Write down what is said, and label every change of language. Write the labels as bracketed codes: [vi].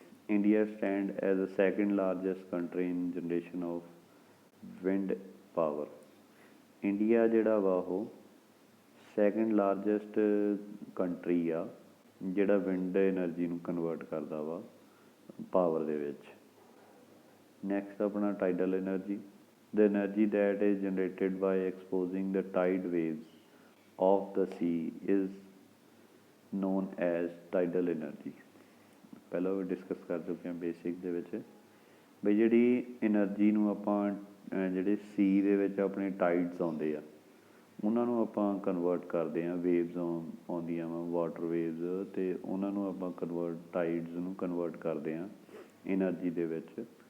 [en] India stand as a second largest country in generation of wind power. [pa] India ਜਿਹੜਾ ਵਾ ਉਹ second largest country ਆ ਜਿਹੜਾ wind energy ਨੂੰ ਕਨਵਰਟ ਕਰਦਾ ਵਾ ਪਾਵਰ ਦੇ ਵਿੱਚ। ਨੈਕਸਟ ਆਪਣਾ tidal energy. [en] The energy that is generated by exposing the tide waves of the sea is known as tidal energy। [pa] ਪਹਿਲਾਂ ਵੀ ਡਿਸਕਸ ਕਰ ਚੁੱਕੇ ਹਾਂ ਬੇਸਿਕ ਦੇ ਵਿੱਚ ਬਈ ਜਿਹੜੀ ਐਨਰਜੀ ਨੂੰ ਆਪਾਂ ਜਿਹੜੇ ਸੀ ਦੇ ਵਿੱਚ ਆਪਣੇ ਟਾਈਡਸ ਆਉਂਦੇ ਆ ਉਹਨਾਂ ਨੂੰ ਆਪਾਂ ਕਨਵਰਟ ਕਰਦੇ ਹਾਂ, ਵੇਵਜ਼ ਆਉਂਦੀਆਂ ਵਾ ਵਾਟਰ ਵੇਵਜ਼, ਅਤੇ ਉਹਨਾਂ ਨੂੰ ਆਪਾਂ ਟਾਈਡਸ ਨੂੰ ਕਨਵਰਟ ਕਰਦੇ ਹਾਂ ਐਨਰਜੀ ਦੇ ਵਿੱਚ।